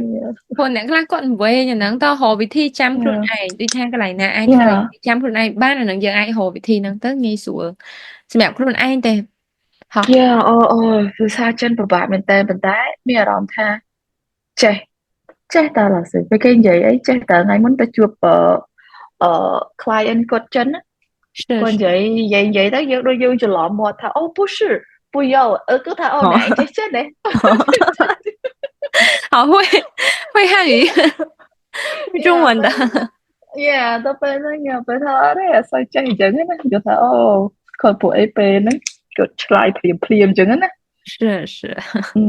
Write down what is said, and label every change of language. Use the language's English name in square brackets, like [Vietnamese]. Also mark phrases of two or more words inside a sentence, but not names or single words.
[Khmer] ពួកអ្នកខ្លះគាត់និយាយអាហ្នឹងតរកវិធីចាំខ្លួនឯងដូចថាកន្លែងណាអាចចាំខ្លួនឯងបានអាហ្នឹងយើងអាចរកវិធីហ្នឹងទៅងាយស្រួលសម្រាប់ខ្លួនឯងទេហ៎ Yeah ភាសាចិនពិបាកមែនតើប៉ុន្តែមានអារម្មណ៍ថាចេះតើឡើយពេលគេនិយាយអីចេះតើថ្ងៃមុនទៅជួបclient គាត់ចិនគាត់និយាយទៅយើងដូចយើងច្រឡំមាត់ថាអូ [Chinese] 不是不要 [Khmer] គឺថាអូណែចេះចិនទេ [Chinese] 好会汉语会中文的 [Khmer] Yeah ទៅពេលហ្នឹងខ្ញុំពេលថាអរេអត់សូវចេះអញ្ចឹងណាគាត់ថាអូគាត់ពួកអីពេលហ្នឹងគាត់ឆ្លើយភ្លាមអញ្ចឹងណា [Chinese] 是